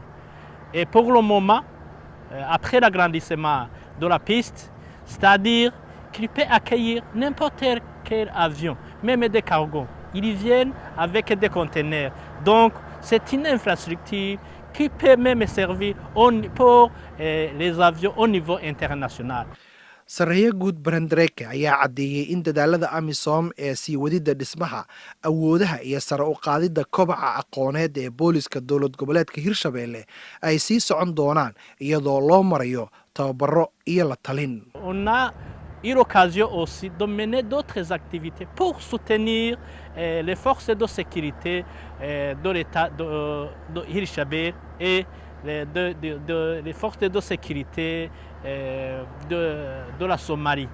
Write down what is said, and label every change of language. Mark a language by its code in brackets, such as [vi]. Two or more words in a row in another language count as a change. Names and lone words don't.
[fr] Et pour le moment, après l'agrandissement de la piste, c'est-à-dire qu'il peut accueillir n'importe quel avion, même des cargos. Ils viennent avec des conteneurs. Donc, c'est une infrastructure qui peut même servir pour les avions au niveau international. [so] Saraya Guud Brandreka ayaa caddeeyay in dadaalada AMISOM ee sii wadida dhismaha awoodaha iyo sare u qaadida kobaca aqooneed ee booliska dowlad goboleedka Hirshabelle ay sii socon doonaan iyadoo loo marayo tababaro iyo la talin. [fr] On a eu l'occasion aussi de mener d'autres activités pour soutenir les forces de sécurité de l'État de Hirshabelle et les forces de sécurité de la Somalie.